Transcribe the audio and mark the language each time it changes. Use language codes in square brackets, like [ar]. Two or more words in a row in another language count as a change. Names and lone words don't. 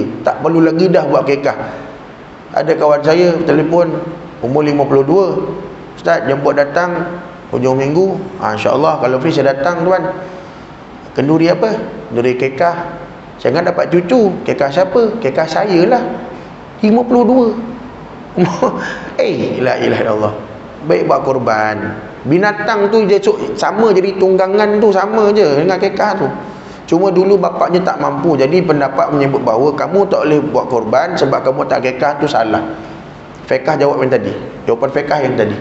[ms] Tak perlu lagi dah buat kekah. Ada kawan saya telefon, umur 52, Ustaz jemput datang hujung minggu. InsyaAllah kalau free saya datang tuan. Kenduri apa? Kenduri kekah. Jangan dapat cucu. Kekah siapa? Kekah saya lah, 52. [ar] لا إله إلا الله. [ms] Baik buat korban. Binatang tu je sama, jadi tunggangan tu sama je dengan kekah tu. Cuma dulu bapaknya tak mampu, jadi pendapat menyebut bahawa kamu tak boleh buat korban sebab kamu tak kekah, tu salah. Fiqh jawab yang tadi, jawapan fiqh yang tadi.